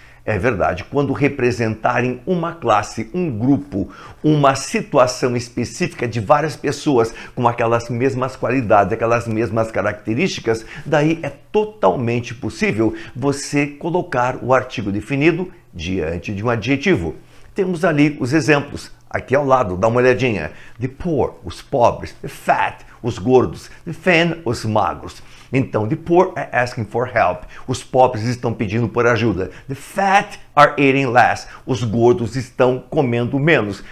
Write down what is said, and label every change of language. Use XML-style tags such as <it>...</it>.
<pt>É verdade, quando representarem uma classe, um grupo, uma situação específica de várias pessoas com aquelas mesmas qualidades, aquelas mesmas características, daí é totalmente possível você colocar o artigo definido diante de um adjetivo. Temos ali os exemplos. Aqui ao lado, dá uma olhadinha.</pt> <en>The poor,</en> <pt>os pobres.</pt> <en>The fat,</en> <pt>os gordos.</pt> <en>The thin,</en> <pt>os magros. Então,</pt> <en>the poor are asking for help.</en> <pt>Os pobres estão pedindo por ajuda.</pt> <en>The fat are eating less.</en> <pt>Os gordos estão comendo menos.</pt>